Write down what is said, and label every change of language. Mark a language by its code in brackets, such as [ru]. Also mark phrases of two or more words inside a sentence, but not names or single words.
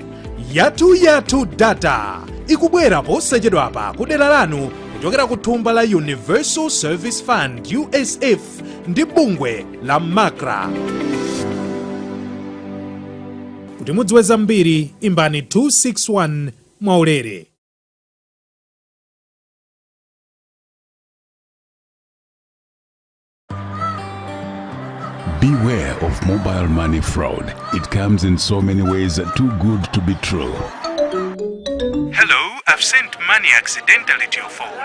[ny] Yathu data ikubwera posachedwapa kudera lanu kuchokera ku thumba la Universal Service Fund USF ndi bungwe la Macra. Kuti mudziwe zambiri imbani 261 mwaulere. [en] Beware of mobile money fraud. It comes in so many ways too good to be true. Hello, I've sent money accidentally to your phone.